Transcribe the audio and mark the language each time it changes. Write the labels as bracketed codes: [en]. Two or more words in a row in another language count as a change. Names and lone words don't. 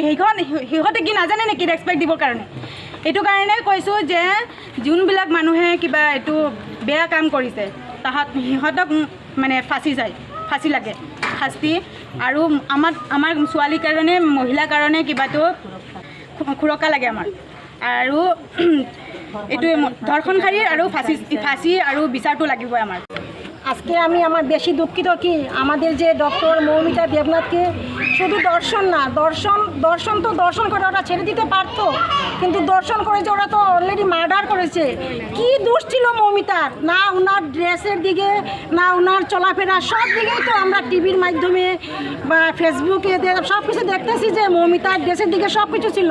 [as] সিহঁতে কি নাজানে নেকি ৰেচপেক্ট দিবৰ কাৰণে? এইটো কাৰণে কৈছোঁ যে যোনবিলাক মানুহে কিবা এইটো বেয়া কাম কৰিছে সিহঁতক মানে ফাঁচি লাগে, শাস্তি। আৰু আমাৰ ছোৱালীৰ কাৰণে, মহিলাৰ কাৰণে কিবাটো সুৰক্ষা লাগে আমাৰ। আৰু এইটো ধৰ্ষণকাৰী আৰু ফাঁচি আৰু বিচাৰটো লাগিবই আমাৰ। [bn] আজকে আমি আমার বেশি দুঃখিত কি আমাদের যে ডক্টর মৌমিতা দেবনাথকে শুধু দর্শন না দর্শন তো দর্শন করে ওরা ছেড়ে দিতে পারতো, কিন্তু দর্শন করেছে ওরা তো [en] already murder [bn] করেছে। কি দোষ ছিল মৌমিতার? না ওনার ড্রেসের দিকে, না ওনার চলাফেরা, সব দিকেই তো আমরা টিভির মাধ্যমে বা ফেসবুকে সব কিছু দেখতেছি যে মৌমিতার ড্রেসের দিকে সব কিছু ছিল।